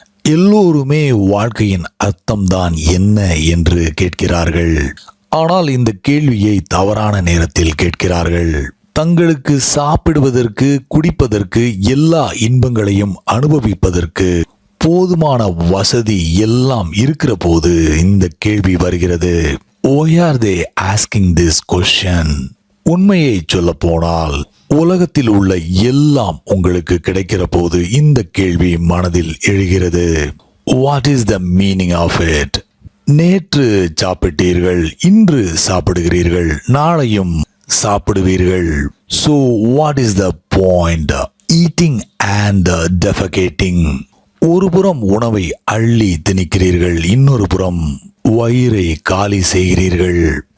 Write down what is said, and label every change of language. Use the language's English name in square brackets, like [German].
[Tamil] எல்லோருமே வாழ்க்கையின் அர்த்தம்தான் என்ன என்று கேட்கிறார்கள். ஆனால் இந்த கேள்வியை தவறான நேரத்தில் கேட்கிறார்கள். தங்களுக்கு சாப்பிடுவதற்கு, குடிப்பதற்கு, எல்லா இன்பங்களையும் அனுபவிப்பதற்கு போதுமான வசதி எல்லாம் இருக்கிற போது இந்த கேள்வி வருகிறது. [English] Why are they asking this question? [Tamil] உண்மையை சொல்ல போனால் உலகத்தில் உள்ள எல்லாம் உங்களுக்கு கிடைக்கிற போது இந்த கேள்வி மனதில் எழுகிறது. [English] What is the meaning of it? [Tamil] நேற்று சாப்பிட்டீர்கள், இன்று சாப்பிடுகிறீர்கள், நாளையும் சாப்பிடுவீர்கள். [English] So what is the point? Eating and defecating. [Tamil] ஒரு புறம் உணவை அள்ளி திணிக்கிறீர்கள், இன்னொரு புறம் வயிறை காலி செய்கிறீர்கள்.